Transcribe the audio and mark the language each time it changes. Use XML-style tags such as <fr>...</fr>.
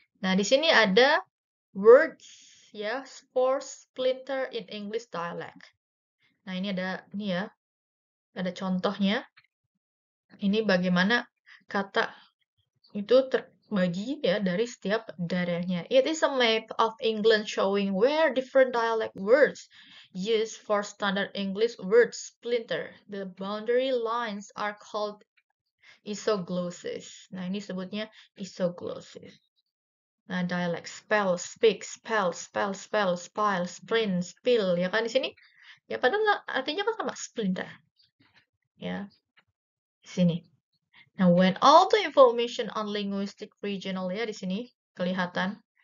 <id>Nah, di sini ada words ya,</id> <en>for splinter in English dialect.</en> <id>Nah, ini ya, ada contohnya. Ini bagaimana kata itu terbagi ya dari setiap daerahnya.</id> <en>It is a map of England showing where different dialect words used for standard English words splinter. The boundary lines are called isoglosses.</en> <id>Nah, ini sebutnya isoglosses. Nah, dialect, spell, speak, spell, spile, sprint, spill, ya kan di sini? Ya padahal artinya kan sama splinter. Ya, di sini.</id> <en>Now, when all the information on linguistic regional</en> <id>ya di sini Kelihatan?</id>